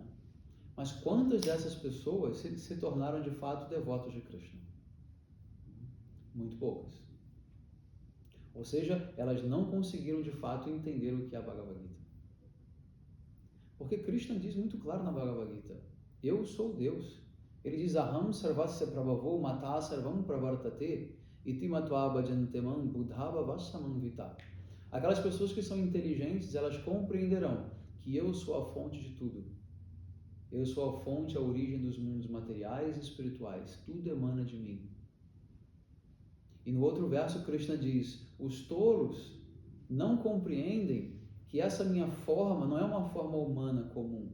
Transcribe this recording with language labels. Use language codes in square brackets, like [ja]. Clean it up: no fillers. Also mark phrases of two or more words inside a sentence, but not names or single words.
[pt] Mas quantas dessas pessoas se tornaram de fato devotos de Krishna? Muito poucas. Ou seja, elas não conseguiram de fato entender o que é a Bhagavad Gita. Porque Krishna diz muito claro na Bhagavad Gita: eu sou Deus. Ele diz: [sa] Aham sarvasya prabhavo mata sarvam pravartate iti matva bhajantemam buddhava vassamam vita. [pt] Aquelas pessoas que são inteligentes, elas compreenderão que eu sou a fonte de tudo. Eu sou a fonte, a origem dos mundos materiais e espirituais. Tudo emana de mim. E no outro verso, Krishna diz: os tolos não compreendem que essa minha forma não é uma forma humana comum.